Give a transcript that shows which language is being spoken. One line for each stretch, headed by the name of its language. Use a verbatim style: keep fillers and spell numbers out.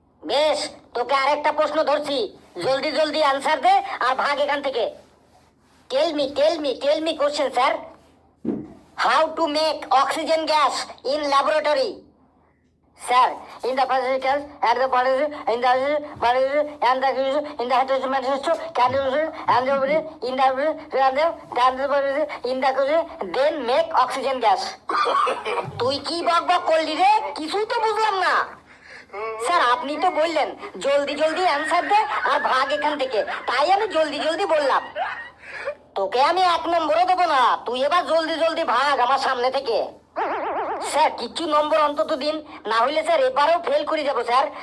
Bangla: বেশ, তোকে আর একটা প্রশ্ন ধরছি, জলদি জলদি আনসার দে আর ভাগ এখান থেকে।
English: Tell me tell me tell me question sir, how to make oxygen gas in laboratory? Sir, in the particles, at the particles, in the particles, and the crystals, in the heterogeneous crystal, candles, and the body, in the body, and the particles, in the crystal, then make oxygen gas.
Bangla: তুই কি বক বক করলি রে? কিছুই তো বুঝলাম না। স্যার, আপনি তো বললেন জলদি জলদি অ্যান্সার দে আর ভাগ এখান থেকে, তাই আমি জলদি জলদি বললাম। তোকে আমি এক নম্বরও দেবো না, তুই এবার জলদি জলদি ভাগ আমার সামনে থেকে। স্যার, কিছু নম্বর অন্তত দিন, না হইলে স্যার এবারেও ফেল করে যাবো স্যার।